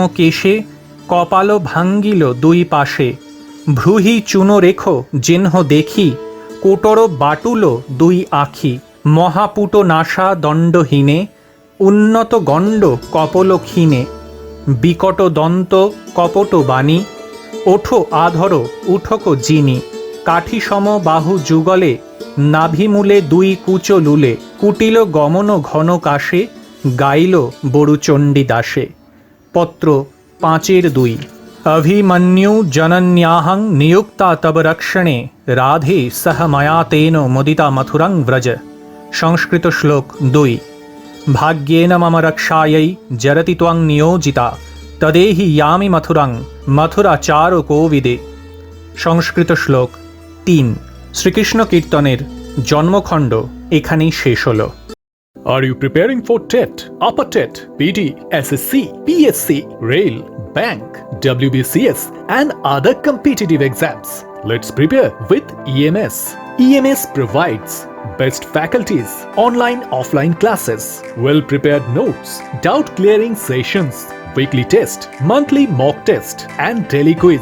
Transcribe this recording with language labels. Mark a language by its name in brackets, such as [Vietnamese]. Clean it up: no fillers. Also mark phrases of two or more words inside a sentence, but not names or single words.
[Bangla] কেশে কপাল ভাঙ্গিল দুই পাশে ভ্রুহি চুনো রেখো জেনহ দেখি কোটর বাটুল দুই আখি মহাপুট নাসা দণ্ডহীনে উন্নত গণ্ড কপল ক্ষীণে বিকট দন্ত কপট বাণী ওঠো আধর উঠক জিনি কাঠি সম বাহু যুগলে নাভিমূলে দুই কুচ লুলে কুটিল গমন ঘন কাশে গাইল বড়ু চণ্ডীদাসে। পত্র 5-2। [Sanskrit] अभिमन्यु जनन्याहं नियुक्ता तब रक्षणे राधे सह मया तेन मुदिता मथुरं व्रज। [Bangla] সংস্কৃত শ্লোক 2। [Sanskrit] भाग्येन मम रक्षायै जरति त्वं नियोजिता तदेहि यामि मथुरं मथुराचारो कोविदे। [Bangla] সংস্কৃত শ্লোক 3। শ্রীকৃষ্ণ কীর্তনের জন্মখণ্ড এখানেই শেষ হলো। [English] Are you preparing for TET, Upper TET, PT, SSC, PSC, Rail, Bank, WBCS and other competitive exams? Let's prepare with EMS. EMS provides best faculties, online offline classes, well-prepared notes, doubt-clearing sessions, weekly test, monthly mock test and daily quiz.